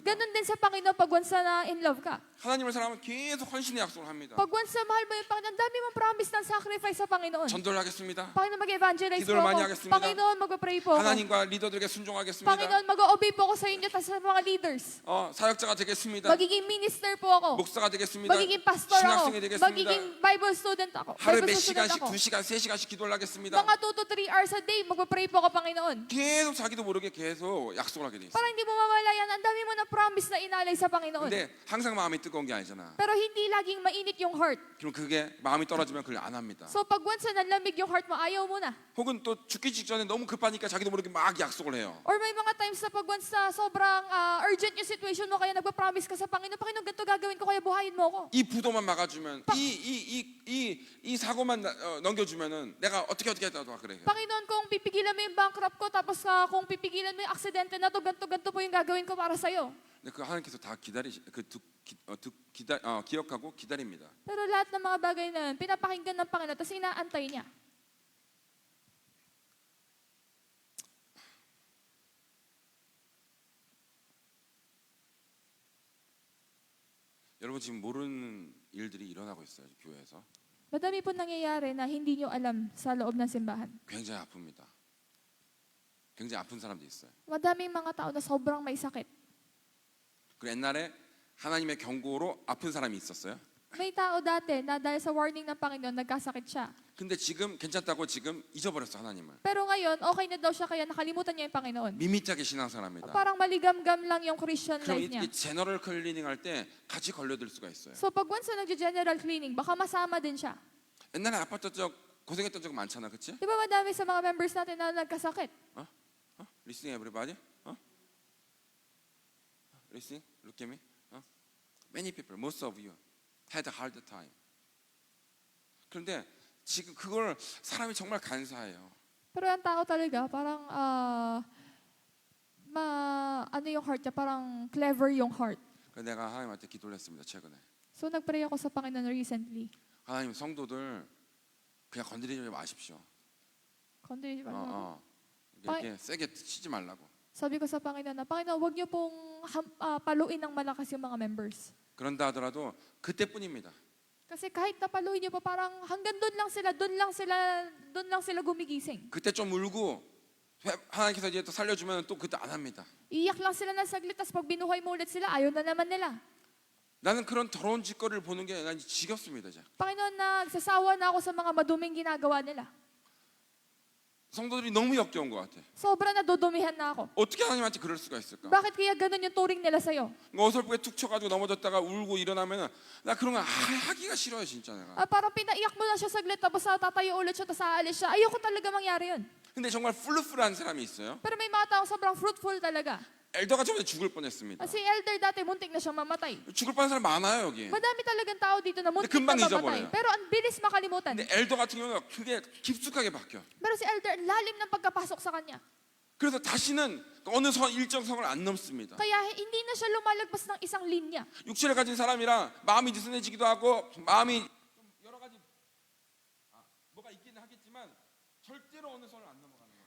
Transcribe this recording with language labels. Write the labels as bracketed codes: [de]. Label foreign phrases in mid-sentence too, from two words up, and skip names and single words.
[tl] Ganon din sa Panginoon pag once na [en] in love [tl] ka. [ko] 하나님을 사랑하면 계속 헌신의 약속을 합니다. [tl] Pag once na mahal mo yung Panginoon, dami mong promise ng sacrifice sa Panginoon. [ko] 전도를 하겠습니다. [tl] Panginoon, mag-evangelize po [ko] 기도를 많이 [tl] ako. [ko] 하겠습니다. [tl] Panginoon, mag-pray po ako. [ko] 하나님과 리더들에게 순종하겠습니다. [tl] Panginoon, mag-obey po ako sa inyo at sa mga leaders. [ko] 사역자가 되겠습니다. [tl] Magiging minister po ako. [ko] 목사가 되겠습니다. [tl] Magiging pastor ako. [ko] 신학생이 되겠습니다. [tl] Magiging [en] Bible student [tl] ako. [ko] 하루에 [tl] Bible [ko] 몇 [tl] student [ko] 시간씩, [tl] ako. [ko] 2시간, 3시간씩 기도를 하겠습니다. [en] Mga 2 to 3 hours a day, [tl] mag-pray po ako, Panginoon. [ko] 계속 자기도 모르게 계속 약속을 하게 돼 있어요. [tl] Para hindi mo mamalayan, ang dami mo na promise na inalay sa Panginoon. [ko] 근데 항상 마음이 뜨거운 게 아니잖아. [tl] Pero hindi laging mainit yung heart. [ko] 그럼 그게 마음이 떨어지면 그걸 안 합니다. [tl] So pag once na nanlamig yung heart mo, ayaw mo na. [ko] 혹은 또 죽기 직전에 너무 급하니까 자기도 모르게 막 약속을 해요. [tl] Or may mga times na pag once na sobrang urgent yung situation mo, kaya nagpa-promise ka sa Panginoon, Panginoon, ganito gagawin ko, kaya buhayin mo ako. [ko] 이 부도만 막아주면 이 사고만 넘겨주면은 내가 어떻게 했다고 그래요. [tl] Panginoon, kung pipigilan mo yung bankrupt ko, tapos kung pipigilan mo yung aksidente na to, ganito po yung gagawin ko para sa'yo. [ko] 근데 그 하나님께서 다 기억하고 기다립니다. [tl] Pero lahat ng mga bagay na yun, pinapakinggan ng Panginoon, tapos inaantay niya. [ko] 여러분 지금 모르는 일들이 일어나고 있어요 교회에서. [tl] Madami po nangyayari na hindi nyo alam sa loob ng simbahan. [ko] 굉장히 아픕니다. 굉장히 아픈 사람도 있어요. [tl] Madaming mga tao na sobrang may sakit. [ko] 그 옛날에 하나님의 경고로 아픈 사람이 있었어요. [tl] May tao dati na dahil sa warning ng Panginoon, nagkasakit siya. [ko] 근데 지금 괜찮다고 지금 잊어버렸어 하나님을. [tl] Pero ngayon, okay na daw siya kaya nakalimutan niya yung Panginoon. [ko] 밋밋하게 신앙생활합니다. [tl] Parang maligamgam lang yung Christian [ko] 그럼 [tl] life niya. [ko] 이 [en] general cleaning [ko] 할 때 같이 걸려들 수가 있어요. [tl] So pag once na nag- [en] general cleaning, [tl] baka masama din siya. [ko] 옛날에 아팠던 적 고생했던 적 많잖아, 그렇지? [tl] Di ba madami sa mga members natin na nagkasakit? [en] Listening everybody? Listening? Look at me? Many people, most of you had a hard time. [ko] 그런데 지금 그걸 사람이 정말 간사해요. [tl] Pero ang tao talaga, parang ano yung heart niya, parang clever yung heart. [ko] 그래서 내가 하나님한테 기도를 했습니다, 최근에. [tl] So nagpray ako sa Panginoon recently. [ko] 하나님 성도들 그냥 건드리지 마십시오. [tl] Konti, [ko] 이렇게 세게 치지 말라고. [tl] Sabi ko sa Panginoon na, Panginoon, huwag niyo pong paluin ng malakas yung mga members. [ko] 그런다 하더라도 그때뿐입니다. [tl] Kasi kahit napaluin niyo pa, parang hanggang doon lang sila gumigising. [ko] 그때 좀 울고 하나님께서 이제 또 살려주면 또 그때 안 합니다. [tl] Iyak lang sila ng saglit, tapos pag binuhay mo ulit sila, ayaw na naman nila. [ko] 나는 그런 더러운 짓거리를 보는 게 난 지겹습니다. 이제. [tl] Panginoon, nagsasawa na ako sa mga maduming ginagawa nila. [ko] 성도들이 너무 역겨운 것 같아. [tl] Sobra na dudumihan na ako. [ko] 어떻게 하나님한테 그럴 수가 있을까? [tl] Bakit kaya ganun yung turing nila sa'yo? [ko] 어설프게 툭 쳐가지고 넘어졌다가 울고 일어나면은 나 그런 거 하기가 싫어요 진짜 내가. [tl] Parang pinaiyak mo na siya saglit, tapos tatayo ulit siya, tapos aalis siya. Ayoko talaga mangyari yun. [ko] 근데 정말 풀루풀한 사람이 있어요. [tl] Pero may mga taong sobrang fruitful talaga. [ko] 엘더가 전에 죽을 뻔했습니다. [tl] Si Elder dati muntik na siyang mamatay. [ko] 죽을 뻔한 사람 많아요 여기. [tl] Madami talagang tao dito na muntik na [ko] 금방 [tl] mamatay. [ko] 잊어버려요. [tl] Pero ang bilis makalimutan. [ko] 근데 엘더 같은 경우는 그게 깊숙하게 박혀. [tl] Pero si Elder, ang lalim ng pagkapasok sa kanya. [ko] 그래서 다시는 어느 일정 선을 안 넘습니다. [tl] Kaya hindi na siya lumalagpas ng isang linya. [ko] 육체를 가진 사람이라 마음이 느슨해지기도 하고 마음이 좀 여러 가지 뭐가 있기는 하겠지만 절대로 어느 선을 안 넘어가는 거예요.